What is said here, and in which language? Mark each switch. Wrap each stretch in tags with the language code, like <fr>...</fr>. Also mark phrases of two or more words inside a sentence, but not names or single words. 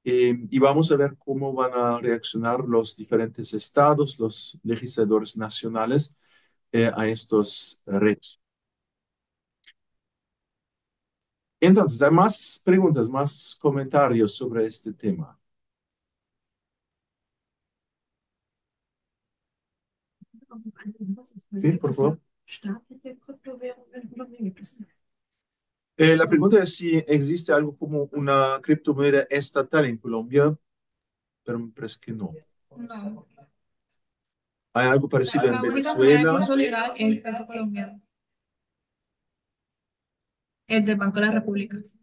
<es>y vamos a ver cómo van a reaccionar los diferentes estados, los legisladores nacionales a estos retos. Entonces, ¿hay más preguntas, más comentarios sobre este tema? Sí, por favor.</es> <de>Staatliche Kryptowährungen in Kolumbien gibt es nicht.</de> <es>La pregunta es si existe algo como una criptomoneda estatal en Colombia, pero me parece que no. No. ¿Hay algo parecido en La única moneda de Venezuela? curso legal es el peso colombiano, el del Banco de la República.</es>